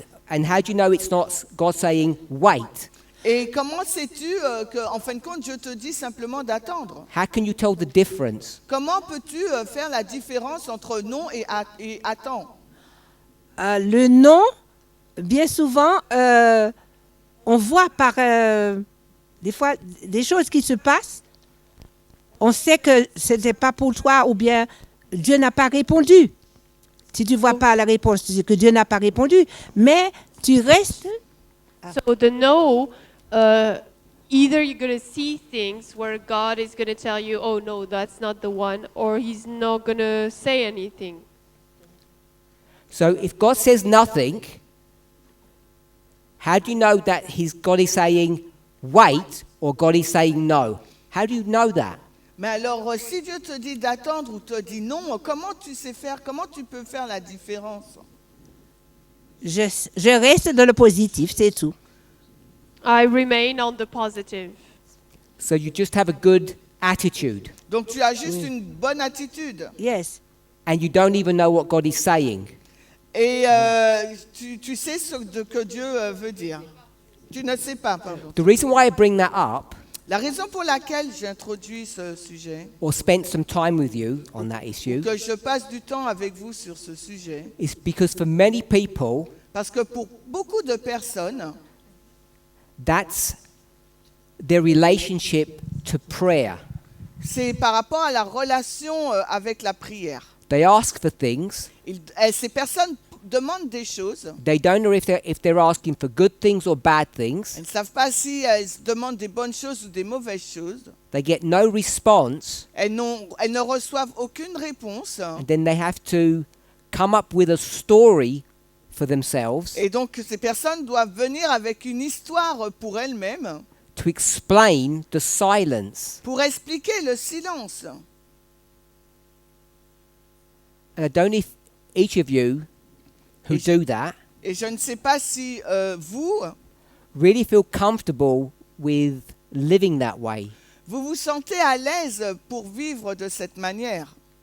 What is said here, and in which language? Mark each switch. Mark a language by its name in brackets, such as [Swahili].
[English] And how do you know it's not God saying wait? [French] Et comment sais-tu qu'en fin de compte, Dieu te dit simplement d'attendre? [English] How can you tell the difference? [French] Comment peux-tu faire la différence entre non et attends? Le non, bien souvent, on voit par des fois des choses qui se passent. On sait que ce n'était pas pour toi ou bien Dieu n'a pas répondu. Si tu ne vois pas la réponse, tu sais que Dieu n'a pas répondu. Mais tu restes. [English] So the no, either you're going to see things where God is going to tell you, oh no, that's not the one, or he's not going to say anything. So if God says nothing, how do you know that God is saying wait or God is saying no? How do you know that? [French] Mais alors, si Dieu te dit d'attendre ou te dit non, comment tu peux faire la différence? Je reste dans le positif, c'est tout. [English] I remain on the positive. So you just have a good attitude. [French] Donc tu as juste une bonne attitude. [English] Yes. And you don't even know what God is saying. [French] Et tu sais ce que Dieu veut dire. Tu ne sais pas, pardon. [English] The reason why I bring that up, [French] La raison pour laquelle j'introduis ce sujet, [English] or spent some time with you on that issue, [French] que je passe du temps avec vous sur ce sujet, [English] is because for many people, [French] parce que pour beaucoup de personnes, [English] that's their relationship to prayer. [French] c'est par rapport à la relation avec la prière. [English] They ask for things. [French] Ces personnes demandent des choses. [English] They don't know if they're asking for good things or bad things. [French] Elles ne savent pas si elles demandent des bonnes choses ou des mauvaises choses. [English] They get no response. [French] Elles ne reçoivent aucune réponse. [English] And then they have to come up with a story for themselves [French] Et donc ces personnes doivent venir avec une histoire pour elles-mêmes, [English] to explain the silence. [French] pour expliquer le silence. [English] And I don't know if each of you who do that [French] Et je ne sais pas si vous [English] really feel comfortable with living that way. [French] Vous vous sentez à l'aise pour vivre de cette manière.